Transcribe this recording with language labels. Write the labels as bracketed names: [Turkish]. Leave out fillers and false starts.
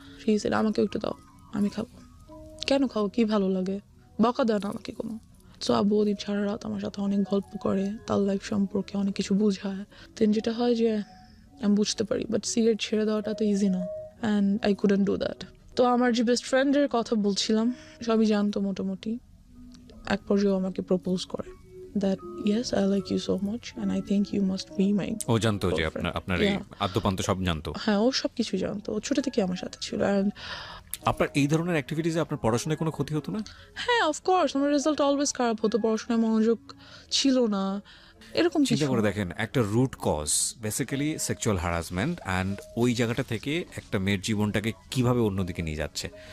[English] he said, [Bangla] আমাকে একটু দাও, আমি খাবো। কেন খাও, কি ভালো লাগে? বকা দেয় না আমাকে কোনো। তো আব্বু ওদিন সারা রাত আমার সাথে অনেক গল্প করে, তার লাইফ সম্পর্কে অনেক কিছু বুঝায়। দেন যেটা হয় যে আমি বুঝতে পারি, বাট সিগারেট ছেড়ে দেওয়াটা তো ইজি না, [English] And I couldn't do that. [Bangla] তো আমার যে বেস্ট ফ্রেন্ডের কথা বলছিলাম, সবই জানতো মোটামুটি। এক পর্যায়ে আমাকে প্রপোজ করে [English] that yes, I like you so much and I think you must be my [Bangla] ও জানতো যে [English] girlfriend. [Bangla] আপনার এই আদ্যপান্ত সব জানতো? হ্যাঁ, ও সব কিছু জানতো, ও ছোট থেকে আমার সাথে ছিল। [English] and [Bangla] আপনার এই ধরনের অ্যাক্টিভিটিসে আপনার পড়াশোনায় কোনো ক্ষতি হতো না? হ্যাঁ, অফকোর্স আমার রেজাল্ট অলওয়েজ খারাপ হতো, পড়াশোনায় মনোযোগ ছিল না, এরকম চিন্তা কিছু। করে দেখেন, একটা root cause basically sexual harassment, and ওই জায়গাটা থেকে একটা মেয়ের জীবনটাকে কিভাবে অন্যদিকে নিয়ে যাচ্ছে।